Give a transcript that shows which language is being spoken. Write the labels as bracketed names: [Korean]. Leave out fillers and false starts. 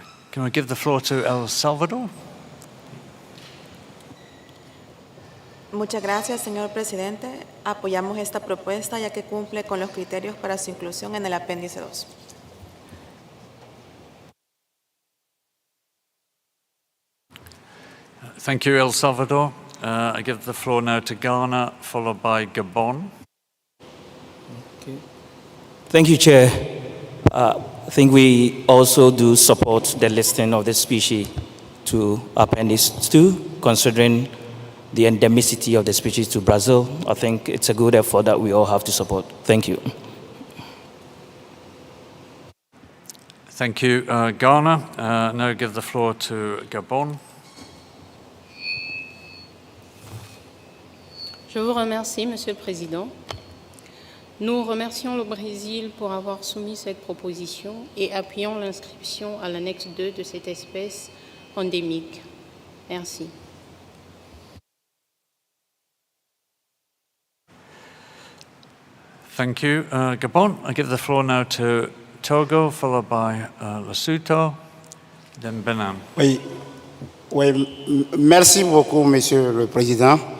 [English] Can I give the floor to El Salvador? [Spanish] Muchas gracias, señor presidente. Apoyamos esta propuesta ya que cumple con los criterios para su inclusión en el apéndice 2. [English] Thank you, El Salvador. I give the floor now to Ghana, followed by Gabon. Okay. Thank you, Chair. I think we also do support the listing of the species to Appendix 2, considering the endemicity of the species to Brazil. I think it's a good effort that we all have to support. Thank you. Thank you, Ghana. Now give the floor to Gabon. [French] Je vous remercie, Monsieur le Président. Nous remercions le Brésil pour avoir soumis cette proposition et appuyons l'inscription à l'annexe 2 de cette espèce endémique. Merci. [English] Thank you, Gabon. I give the floor now to Togo, followed by Lesotho, then Benin. [French] Oui, merci beaucoup, Monsieur le Président.